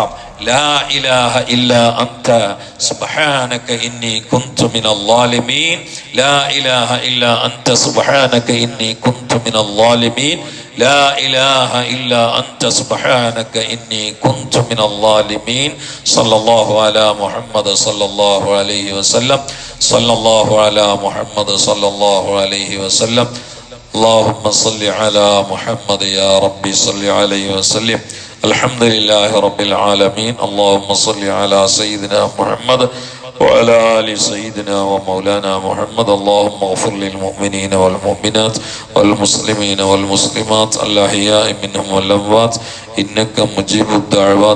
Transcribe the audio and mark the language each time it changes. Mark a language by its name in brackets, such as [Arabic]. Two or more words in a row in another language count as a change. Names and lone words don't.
[Arabic] لا إله إلا أنت سبحانك إني كنت من الظالمين، لا إله إلا أنت سبحانك إني كنت من الظالمين، لا إله إلا أنت سبحانك إني كنت من الظالمين. صلى الله على محمد صلى الله عليه وسلم، صلى الله على محمد صلى الله عليه وسلم. اللهم صل على محمد يا ربي صل عليه وسلم. الحمد لله رب العالمين. اللهم صل على سيدنا محمد وعلى آل سيدنا ومولانا محمد. اللهم اغفر للمؤمنين والمؤمنات والمسلمين والمسلمات الأحياء منهم والأموات إنك مجيب الدعوات.